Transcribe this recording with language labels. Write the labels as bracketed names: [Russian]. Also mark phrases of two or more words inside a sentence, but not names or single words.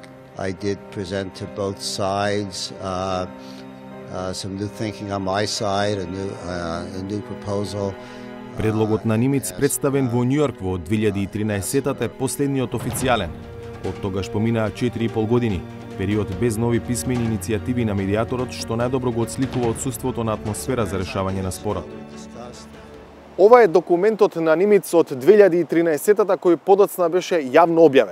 [English] I did present to both sides some new thinking on my side, a new proposal. [Macedonian] Предлогот на Нимиц представен во Њујорк во 2013-тата е последниот официјален. Од тогаш поминаа 4,5 години, период без нови писмени иницијативи на медијаторот, што најдобро го отсликува отсуството на атмосфера за решавање на спорот. Ова е документот на Нимиц од 2013-тата кој подоцна беше јавно објавен.